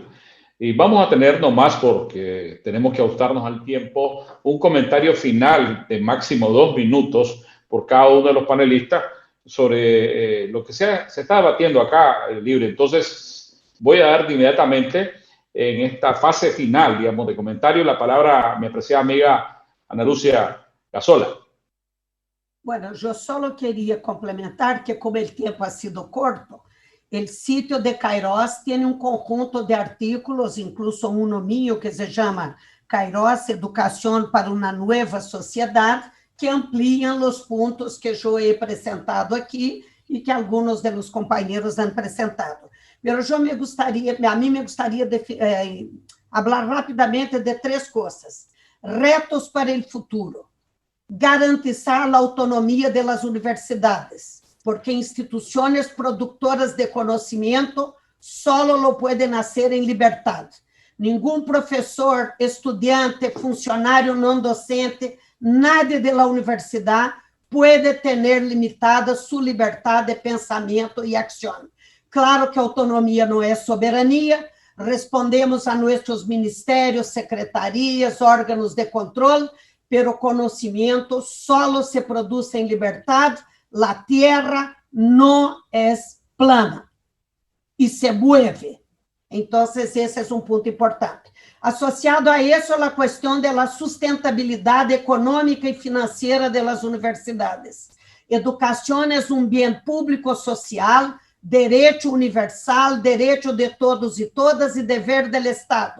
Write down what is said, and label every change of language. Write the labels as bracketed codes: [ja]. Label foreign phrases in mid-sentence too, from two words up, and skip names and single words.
[es] Y vamos a tener nomás, porque tenemos que ajustarnos al tiempo, un comentario final de máximo 2 minutos por cada uno de los panelistas sobre lo que se está debatiendo acá, Libre. Entonces, voy a dar inmediatamente en esta fase final, digamos, de comentario, la palabra a mi apreciada amiga Ana Lúcia Gazola. Bueno, [pt] eu só queria complementar que, como o tempo [es] ha sido corto, [pt] o sítio de Kairos tem conjunto de artículos, [es] incluso uno mío [pt] que se chama Kairos, Educação para uma Nova Sociedade, que ampliam os pontos que eu he apresentado aqui e que alguns dos companheiros han apresentado. Mas a mim me gostaria de falar rapidamente de 3 coisas. Retos para o futuro. Garantizar a autonomia das universidades, porque instituições produtoras de conhecimento [es] solo lo pueden hacer [pt] em liberdade. Nenhum professor, estudante, funcionário não docente, [es] nadie de la [pt] universidade pode ter limitada sua liberdade de pensamento e ação. Claro que a autonomia não é soberania, respondemos a nossos ministérios, secretarias, órgãos de controle, pero conhecimento solo se produz em liberdade, [es] la tierra [pt] não é plana e [es] se mueve. [pt] Então, esse é ponto importante. Associado a isso, a questão da sustentabilidade econômica e financeira das universidades. Educação é bem público social, direito universal, direito de todos e todas e dever do Estado.